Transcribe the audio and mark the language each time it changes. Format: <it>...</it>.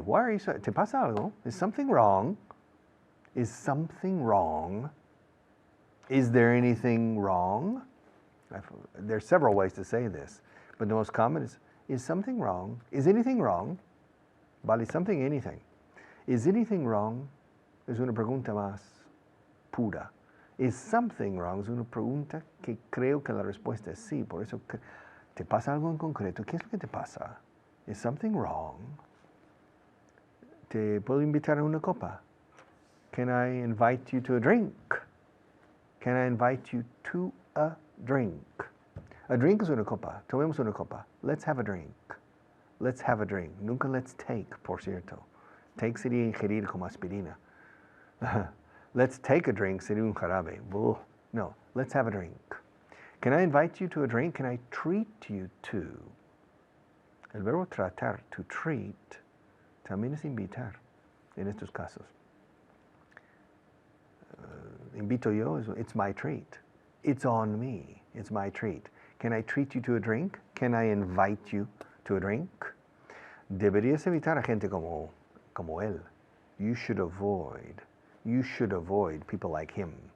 <en>Why are you so... ¿Te pasa algo? Is something wrong? Is something wrong? Is there anything wrong? There's several ways to say this, but the most common is something wrong? Is anything wrong? Vale, something, anything. Is anything wrong?</en> <es>Es una pregunta más pura. Is something wrong? Es una pregunta que creo que la respuesta es sí. Por eso, ¿te pasa algo en concreto? ¿Qué es lo que te pasa? Is something wrong? ¿Te puedo invitar a una copa?</es> <en>Can I invite you to a drink? Can I invite you to a drink?</en> <es>A drink es una copa. Tomemos una copa. Let's have a drink. Let's have a drink. Nunca let's take, por cierto. Take sería ingerir como aspirina.</es> <en>Let's take a drink sería un jarabe. Ugh. No, let's have a drink. Can I invite you to a drink? Can I treat you to?</en> <es>El verbo tratar, to treat, también es invitar en estos casos.</es> <en>Invito yo, it's my treat. It's on me. It's my treat. Can I treat you to a drink? Can I invite you to a drink?</en> <es>Deberías evitar a gente como él.</es> <en>You should avoid people like him.</en>